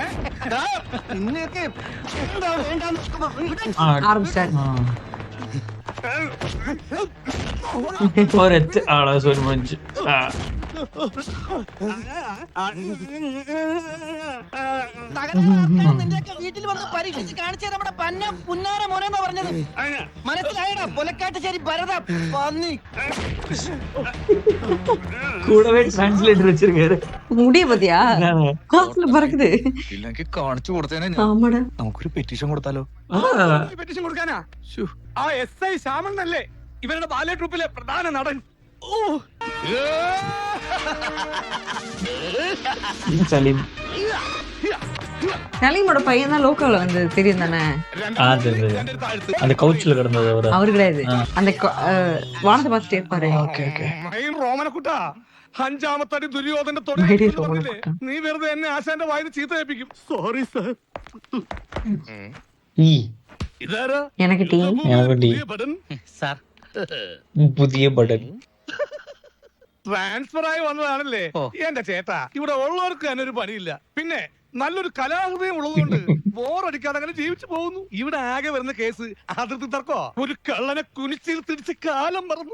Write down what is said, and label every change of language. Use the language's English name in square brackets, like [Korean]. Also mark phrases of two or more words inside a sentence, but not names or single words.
[Malayalam] ഒരൊറ്റ ആളെ സ്വരുമഞ്ച് വീട്ടിൽ വന്ന് പരീക്ഷിച്ച് കാണിച്ചു നമ്മുടെ പന്ന പുന്നാര മോനെന്നാ പറഞ്ഞത്. മനസ്സിലായടാ? പൊലക്കാട്ടുശ്ശേരി ഭരത പന്നി. [Tamil] கூடவே டிரான்ஸ்லேட்டர் வச்சிருக்காரு. முடிய பத்தியா காசுல பறக்குது. [Malayalam] ഇല്ലെങ്കിൽ കാണിച്ചു കൊടുത്തേനെ. [Tamil] ஆமாடா, [Malayalam] നമുക്കൊരു പെറ്റീഷൻ കൊടുത്താലോ? പെറ്റീഷൻ കൊടുക്കാനാ? ആ SI ശ്യാമണ്ണല്ലേ ഇവരുടെ ബാലെ ട്രൂപ്പിലെ പ്രധാന നടൻ. [Tamil] சலீம். சலீமோட பையன் தான் லோக்கல்ல வந்து தெரியும் தானே? அந்த கவுச்சில கிடந்தது அவரு கிடையாது. அந்த வானத்தை பார்த்துட்டே இருப்பாரு. [Malayalam] റോമനക്കുട്ടാ, അഞ്ചാമത്തടി ദുര്യോധന്റെ നീ വെറുതെ എന്നെ ആശാന്റെ വായിന്ന് ചീത്ത കേൾപ്പിക്കും. സോറി സർ. ഇതാരാ? [Tamil] எனக்கு டீ. [Malayalam] സാർ പുതിയ ബട്ടൺ ട്രാൻസ്ഫർ ആയി വന്നതാണല്ലേ എന്റെ ചേട്ടാ. ഇവിടെ ഉള്ളവർക്ക് തന്നെ ഒരു പണിയില്ല, പിന്നെ നല്ലൊരു കലാഹൃദയം ഉള്ളതുകൊണ്ട് ബോറടിക്കാതെ അങ്ങനെ ജീവിച്ചു പോകുന്നു. ഇവിടെ ആകെ വരുന്ന കേസ് അതിർത്തി തർക്കോ. ഒരു കള്ളനെ കുനിച്ചിൽ തിരിച്ച് കാലം മറന്നു.